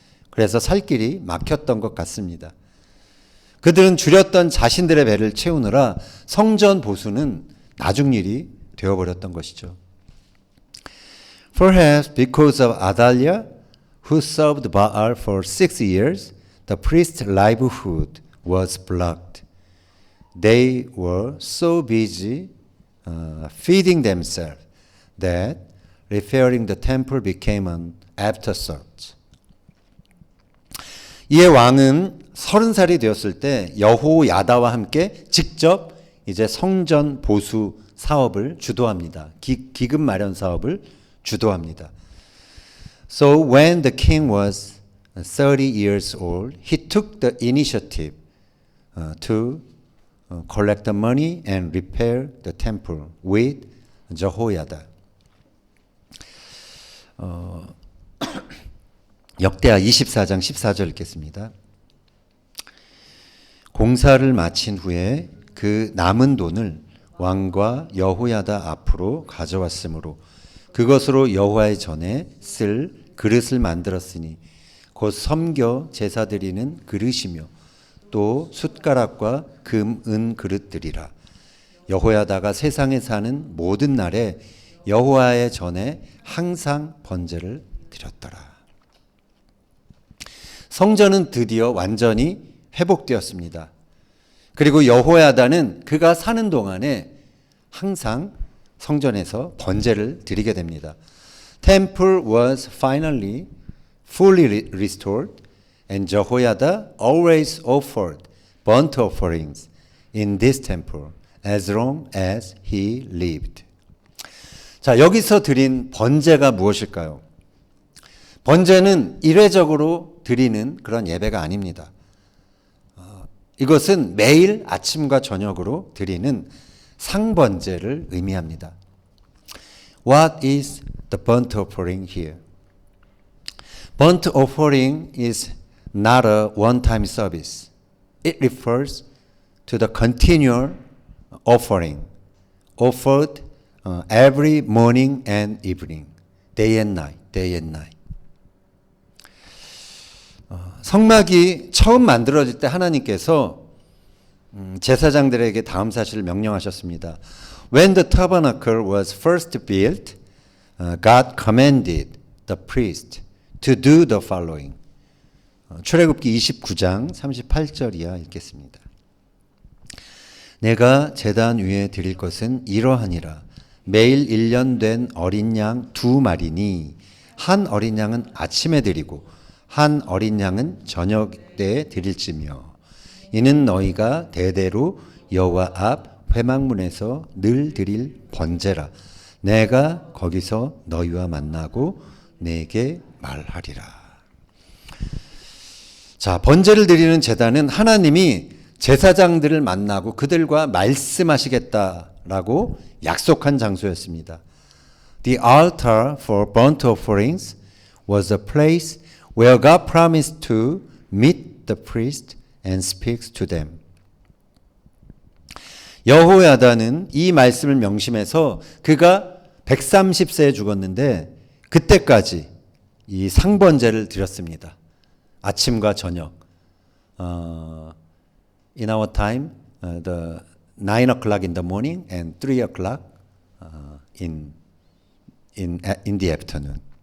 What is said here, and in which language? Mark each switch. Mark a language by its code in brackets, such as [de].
[ko] 그래서 살 길이 막혔던 것 같습니다. 그들은 줄였던 자신들의 배를 채우느라 성전 보수는 나중 일이 되어버렸던 것이죠. [en] Perhaps because of Athaliah, who served Baal for 6 years, the priest's livelihood was blocked. They were so busy feeding themselves that repairing the temple became an afterthought. [ko] 이에 왕은 30살이 되었을 때 여호야다와 함께 직접 이제 성전 보수 사업을 주도합니다. 기금 마련 사업을 주도합니다. [en] So when the king was 30 years old, he took the initiative to collect the money and repair the temple with Jehoiada. [ko] 역대하 24장 14절 읽겠습니다. 공사를 마친 후에 그 남은 돈을 왕과 여호야다 앞으로 가져왔으므로 그것으로 여호와의 전에 쓸 그릇을 만들었으니 곧 섬겨 제사 드리는 그릇이며 또 숟가락과 금, 은 그릇들이라. 여호야다가 세상에 사는 모든 날에 여호와의 전에 항상 번제를 드렸더라. 성전은 드디어 완전히 회복되었습니다. 그리고 여호야다는 그가 사는 동안에 항상 성전에서 번제를 드리게 됩니다. [en] Temple was finally fully restored, and Jehoiada always offered burnt offerings in this temple as long as he lived. [ko] 자, 여기서 드린 번제가 무엇일까요? 번제는 일회적으로 드리는 그런 예배가 아닙니다. 이것은 매일 아침과 저녁으로 드리는 상번제를 의미합니다. [en] What is the burnt offering here? Burnt offering is not a one-time service. It refers to the continual offering offered every morning and evening, day and night, day and night. [ko] 성막이 처음 만들어질 때 하나님께서 제사장들에게 다음 사실을 명령하셨습니다. [en] When the tabernacle was first built, God commanded the priest to do the following. [ko] 출애굽기 29장 38절 이하 읽겠습니다. 내가 제단 위에 드릴 것은 이러하니라. 매일 1년 된 어린 양 2마리니 한 어린 양은 아침에 드리고 한 어린 양은 저녁 때에 드릴지며 이는 너희가 대대로 여호와 앞 회막문에서 늘 드릴 번제라. 내가 거기서 너희와 만나고 내게 말하리라. 자, 번제를 드리는 제단은 하나님이 제사장들을 만나고 그들과 말씀하시겠다라고 약속한 장소였습니다. [en] The altar for burnt offerings was a place where God promised to meet the priest and speaks to them. [ko] 여호야다는 이 말씀을 명심해서 그가 130세에 죽었는데 그때까지 이 상번제를 드렸습니다. 아침과 저녁. [en] In our time, the 9 o'clock in the morning and 3 o'clock in the afternoon.